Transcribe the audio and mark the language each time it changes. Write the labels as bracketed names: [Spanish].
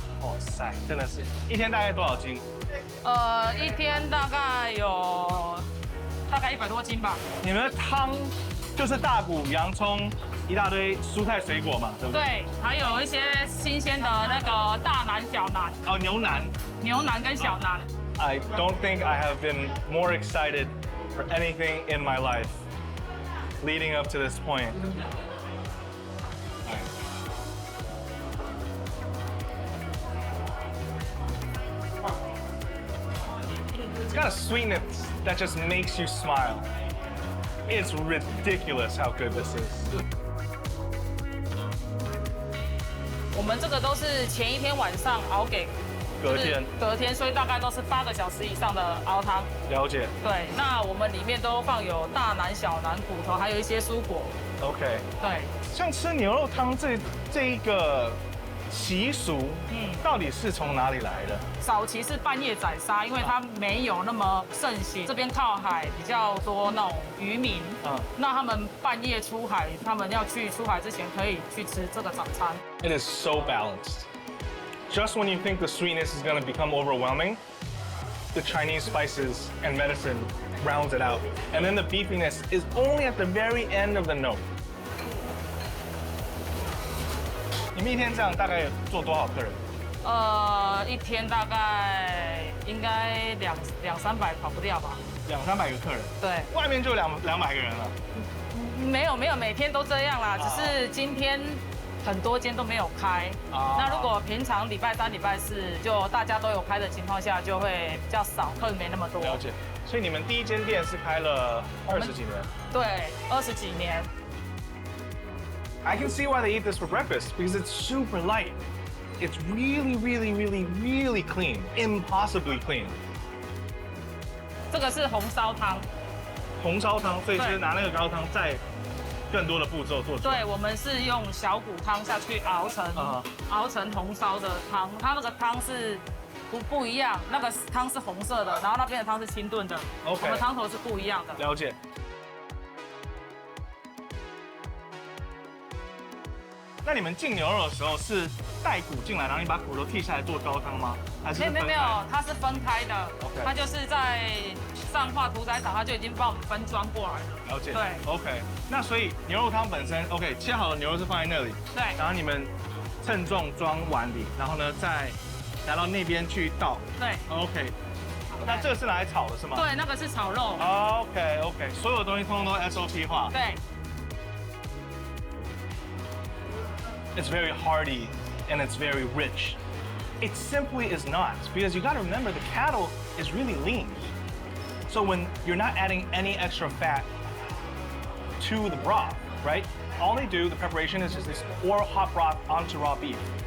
[Chinese] 哇塞，真的是一天大概多少斤？一天大概有100多斤吧。你们的汤就是大骨、洋葱，一大堆蔬菜水果嘛，对不对？对，还有一些新鲜的那个大腩、小腩。哦，牛腩跟小腩。 [English] I don't think I have been more excited for anything in my life leading up to this point. It's got a sweetness that just makes you smile. It's ridiculous how good this is. [Chinese] 我们这个都是前一天晚上熬给隔天，所以大概都是8个小时以上的熬汤。了解。对，那我们里面都放有大腩、小腩、骨头，还有一些蔬果。 OK。对。像吃牛肉汤这一个习俗，到底是从哪里来的？早期是半夜宰杀，因为它没有那么盛行。这边靠海比较多那种渔民，那他们半夜出海，他们要去出海之前可以去吃这个早餐。 [English] It is so balanced. Just when you think the sweetness is going to become overwhelming, the Chinese spices and medicine rounds it out. And then the beefiness is only at the very end of the note. [Chinese] 你们一天这样大概做多少客人？一天大概应该200-300跑不掉吧。 200-300个客人。对。外面就200个人了。没有，每天都这样啦，只是今天很多间都没有开。那如果平常礼拜3、礼拜4就大家都有开的情况下，就会比较少，客人没那么多。了解。所以你们第一间店是开了20几年？对，20几年。 [English] I can see why they eat this for breakfast because it's super light. It's really, really, really, really clean. Impossibly clean. [Chinese] 这个是红烧汤。红烧汤，所以是拿那个高汤再更多的步骤做出来。对，我们是用小骨汤下去熬成红烧的汤。它那个汤是不一样，那个汤是红色的，然后那边的汤是清炖的。 OK。我们汤头是不一样的。了解。那你们进牛肉的时候是带骨进来，然后你把骨头剔下来做高汤吗？还是没有，它是分开的。 OK。它就是在上化屠宰场，它就已经帮我们分装过来了。了解。对。 OK。那所以牛肉汤本身 OK， 切好的牛肉是放在那里。对。然后你们称重装碗里，然后呢再拿到那边去倒。对。 OK。那这个是拿来炒的是吗？对，那个是炒肉。 OK，所有东西通通都 SOP 化。对。 [English] It's very hearty and it's very rich. It simply is not, because you gotta remember the cattle is really lean. So when you're not adding any extra fat to the broth, right? All they do, the preparation is just this pour hot broth onto raw beef.